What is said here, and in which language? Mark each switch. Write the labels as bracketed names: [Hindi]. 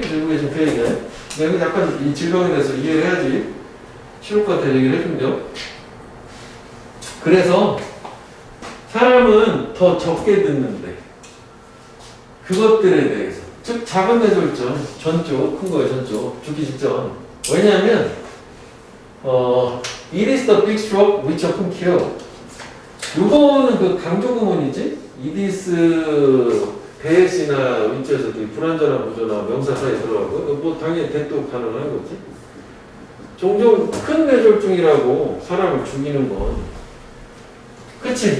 [Korean] 미국에 지금 그 얘기네. 내가 약간 이 질병에 대해서 이해를 해야지 쉬울 것 같아 얘기를 해준대요. 그래서 사람은 더 적게 듣는데 그것들에 대해서 즉 작은 뇌졸중 전조 큰 거예요. 전조 죽기 직전. 왜냐하면 [English] it is the big stroke which often kill. [Korean] 요거는 그 강조 구문이지. it is 대시나 윈체에서도 불완전한 구조나 명사 사이에 들어가고 뭐 당연히 대도 가능한 거지. 종종 큰 뇌졸중이라고 사람을 죽이는 건 그치?